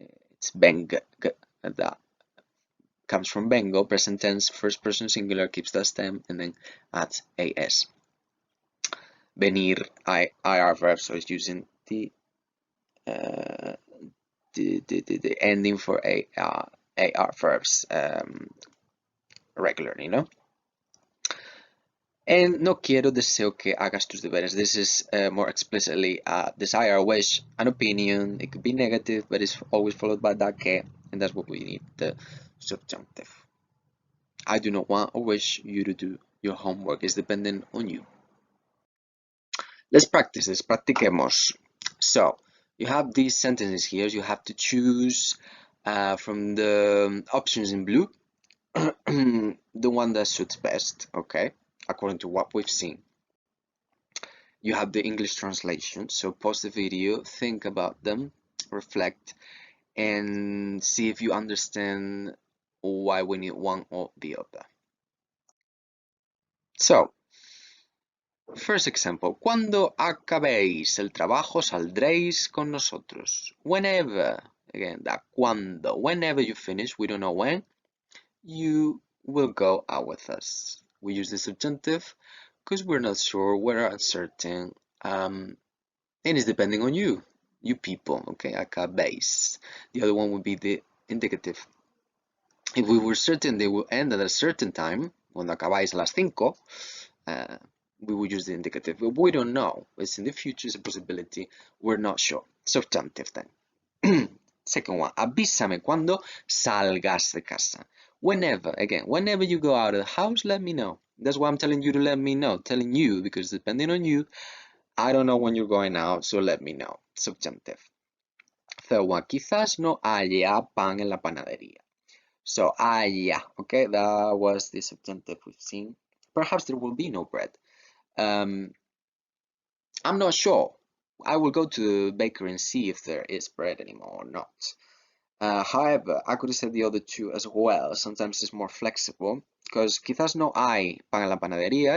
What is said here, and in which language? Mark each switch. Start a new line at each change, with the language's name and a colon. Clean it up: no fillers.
English: It's venga, that comes from vengo, present tense, first person singular, keeps the stem, and then adds as. Venir, IR verb, so it's using the the ending for AR verbs regularly, no?
Spanish: And no quiero, deseo que hagas tus deberes.
English: This is more explicitly a desire, a wish, an opinion. It could be negative, but it's always followed by that que, and that's what we need, the subjunctive. I do not want or wish you to do your homework. It's dependent on you. Let's practice this. Practiquemos. So, you have these sentences here. You have to choose from the options in blue the one that suits best, okay, according to what we've seen. You have the English translation, so pause the video, think about them, reflect, and see if you understand why we need one or the other. So, first example,
Spanish: cuando acabéis el trabajo saldréis con nosotros.
English: Whenever, again, that cuando, whenever you finish, we don't know when, you will go out with us. We use the subjunctive because we're not sure, we're uncertain, and it's depending on you people, okay, acabéis. The other one would be the indicative. If we were certain they will end at a certain time,
Spanish: cuando acabáis a las 5,
English: we would use the indicative, but we don't know. It's in the future, it's a possibility, we're not sure. Subjunctive then. Second one,
Spanish: avísame cuando salgas de casa.
English: Whenever, again, whenever you go out of the house, let me know. That's why I'm telling you to let me know. Telling you, because depending on you, I don't know when you're going out, so let me know. Subjunctive. Third one,
Spanish: quizás no haya pan en la panadería.
English: So, haya, okay, that was the subjunctive we've seen. Perhaps there will be no bread. I'm not sure. I will go to the bakery and see if there is bread anymore or not. However, I could have said the other two as well. Sometimes it's more flexible because
Spanish: quizás no hay pan en la panadería.